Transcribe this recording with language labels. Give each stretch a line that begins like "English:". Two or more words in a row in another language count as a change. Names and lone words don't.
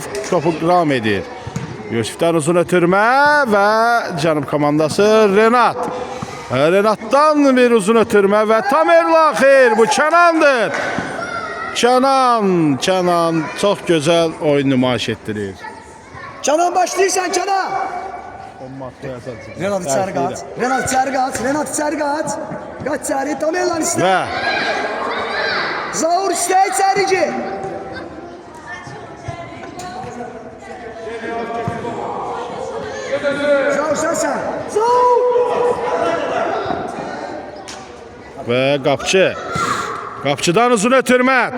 Azerbaijani: Topu qram edir. Yusifdən uzun ötürmə və Cənub komandası Renat. Renatdan bir uzun ötürmə və Tamerlan xeyr bu Kənandır. Kənan çox gözəl oyun nümayiş etdirir.
Turkish: Kenan başlıysan Kenan. Renat içeri kaç. Renat içeri kaç. Kaç içeri. Tamerlan iste.
Azerbaijani: Və
Turkish: Zaur iste içerici. Zaur sen. Zaur.
Azerbaijani: və Qapçıdan uzun ötürmə.